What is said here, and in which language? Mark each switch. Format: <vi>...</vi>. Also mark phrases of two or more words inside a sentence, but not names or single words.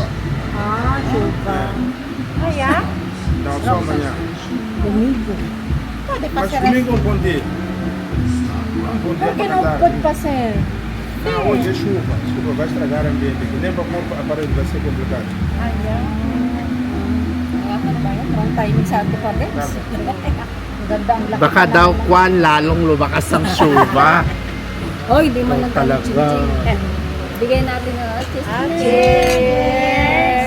<pt>Chuva.</pt> <tl>Ayan.</tl> <pt>Não, só amanhã. Pode Mas fazer domingo é um bom dia. Um bom dia Porque para não cantar. pode fazer. Não, hoje é chuva. Chuva vai estragar o ambiente. Que nem para pôr aparelho vai ser complicado.</pt> <en>Wrong timing</en> <tl>sa ato pa rin. Ganda ang laki. Baka daw kwan, lalong lumakas ang syuba. Oy, di man lang Talaga. ching-ching. Bigay natin ng cheers.</tl>